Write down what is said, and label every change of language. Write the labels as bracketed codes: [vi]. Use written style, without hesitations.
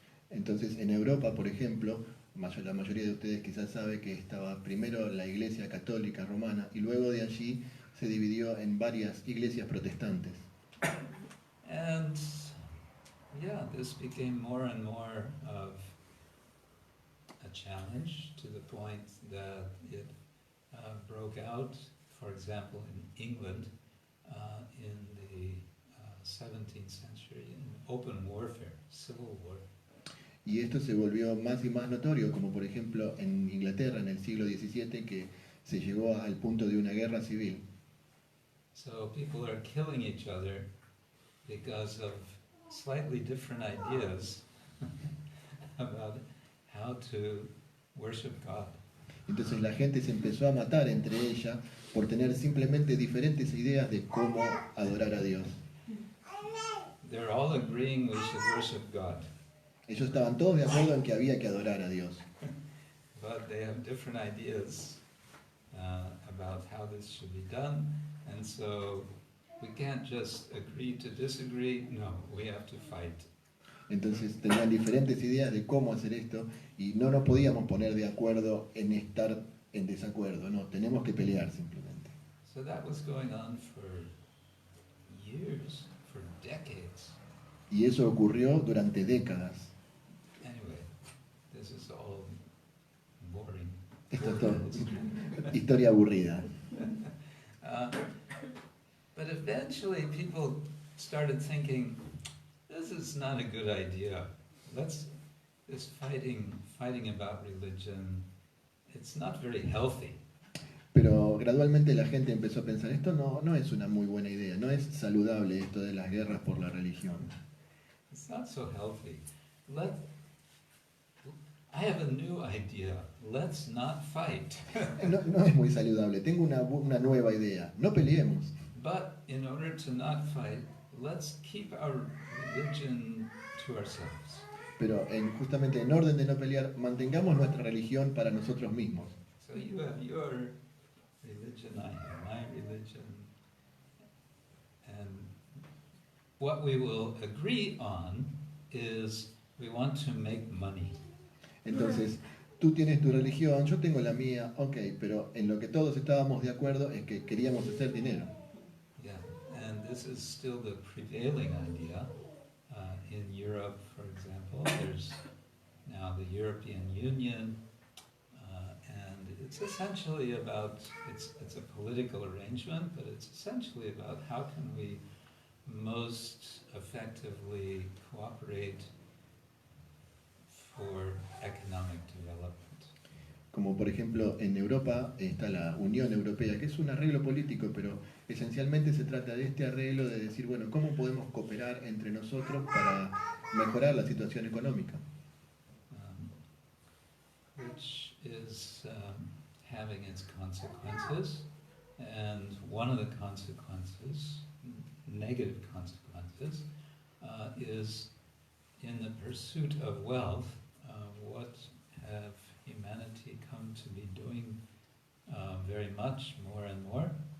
[es] Entonces en Europa, por ejemplo, la mayoría de ustedes quizás sabe que estaba primero la Iglesia Católica Romana y luego de allí se dividió en varias iglesias protestantes. [en] And yeah, this became more and more of a challenge to the point that it broke out, for example, in England in the 17th century in open warfare, civil war. [es] Y esto se volvió más y más notorio, como por ejemplo en Inglaterra en el siglo XVII, que se llegó al punto de una guerra civil. [en] So people are killing each other because of slightly different ideas about how to worship God. [es] Entonces la gente se empezó a matar entre ella por tener simplemente diferentes ideas de cómo adorar a Dios. [en] They're all agreeing we should worship God, [es] Ellos estaban todos de acuerdo en que había que adorar a Dios, [en] but they have different ideas about how this should be done, and so we can't just agree to disagree. No, we have to fight. [es] entonces tenían diferentes ideas de cómo hacer esto y no nos podíamos poner de acuerdo en estar en desacuerdo, no, tenemos que pelear simplemente. [en] So that was going on for years, for decades. [es] Y eso ocurrió durante décadas. [en] Anyway, this is all boring. [es] Esto es todo historia aburrida. [en] But eventually people started thinking, this is not a good idea. This fighting about religion, it's not very healthy. [es] Pero gradualmente la gente empezó a pensar, esto no es una muy buena idea, no es saludable esto de las guerras por la religión. [en] It's not so healthy. I have a new idea. Let's not fight. [es] No es muy saludable, tengo una nueva idea, no peleemos. [en] But in order to not fight, let's keep our religion to ourselves. [es] Pero justamente en orden de no pelear, mantengamos nuestra religión para nosotros mismos. [en] So you have your religion, I have my religion. And what we will agree on is we want to make money. [es] Entonces, tú tienes tu religión, yo tengo la mía, ok, pero en lo que todos estábamos de acuerdo es que queríamos hacer dinero. [en] Yeah, and this is still the prevailing idea. In Europe, for example, there's now the European Union, and it's essentially about, it's a political arrangement, but it's essentially about how can we most effectively cooperate for economic development. [es] Como por ejemplo en Europa está la Unión Europea, que es un arreglo político, pero esencialmente se trata de este arreglo de decir, bueno, ¿cómo podemos cooperar entre nosotros para mejorar la situación económica? [en] Which is having its consequences, and one of the consequences, negative consequences, is in the pursuit of wealth, what have humanity come to be doing very much more and more?